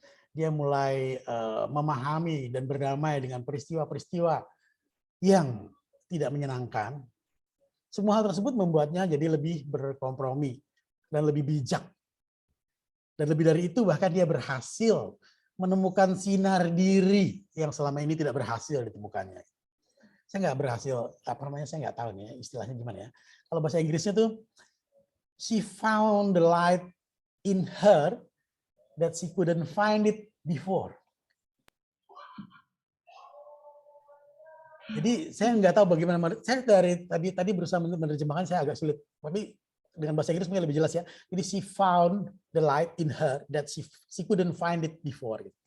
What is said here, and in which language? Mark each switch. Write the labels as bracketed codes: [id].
[id] Dia mulai memahami dan berdamai dengan peristiwa-peristiwa yang tidak menyenangkan. Semua hal tersebut membuatnya jadi lebih berkompromi dan lebih bijak. Dan lebih dari itu bahkan dia berhasil menemukan sinar diri yang selama ini tidak berhasil ditemukannya. Saya nggak berhasil, apa namanya, saya nggak tahu nih istilahnya gimana ya. Kalau bahasa Inggrisnya tuh, [en] she found the light in her that she couldn't find it before. [id] Jadi saya nggak tahu bagaimana, saya dari tadi berusaha menerjemahkan, saya agak sulit. Tapi dengan bahasa Inggris mungkin lebih jelas ya. Jadi [en] she found the light in her that she couldn't find it before.